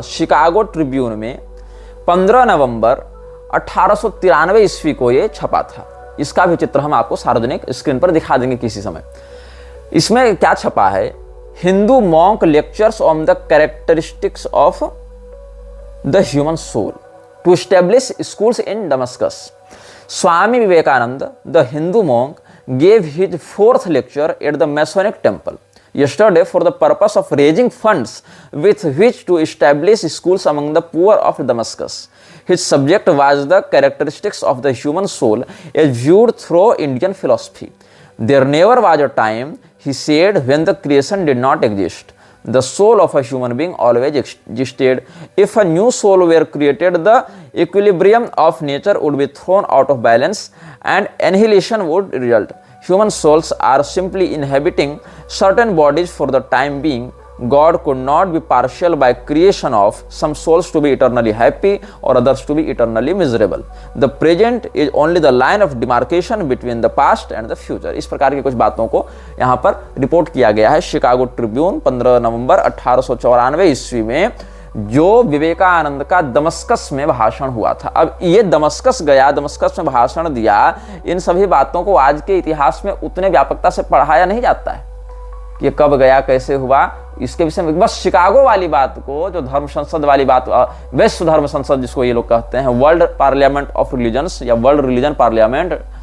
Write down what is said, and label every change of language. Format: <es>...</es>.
<hi>Chicago Tribune में 15 नवंबर 1893 ईस्वी को ये छपा था। इसका भी चित्र हम आपको सार्वजनिक स्क्रीन पर दिखा देंगे किसी समय। इसमें क्या छपा है?</hi> <en>Hindu monk lectures on the characteristics of the human soul to establish schools in Damascus. Swami Vivekananda, the Hindu monk, gave his 4th lecture at the Masonic Temple yesterday for the purpose of raising funds with which to establish schools among the poor of Damascus. His subject was the characteristics of the human soul as viewed through Indian philosophy. There never was a time, he said, when the creation did not exist. The soul of a human being always existed. If a new soul were created, the equilibrium of nature would be thrown out of balance and annihilation would result. Human souls are simply inhabiting certain bodies for the time being. God could not be partial by creation of some souls to be eternally happy or others to be eternally miserable. The present is only the line of demarcation between the past and the future.</en> <hi>इस प्रकार की कुछ बातों को यहाँ पर report किया गया है शिकागो ट्रिब्यून 15 नवंबर 1894 ईस्वी में, जो विवेकानंद का दमस्कस में भाषण हुआ था। अब ये दमस्कस गया, दमस्कस में भाषण दिया, इन सभी बातों को आज के इतिहास में उतने व्यापकता से पढ़ाया नहीं जाता है कि कब गया, कैसे हुआ, इसके विषय में बस शिकागो वाली बात को, जो धर्म संसद वाली बात, विश्व धर्म संसद जिसको ये लोग कहते हैं, वर्ल्ड पार्लियामेंट ऑफ रिलीजन्स या वर्ल्ड रिलीजन पार्लियामेंट,</hi>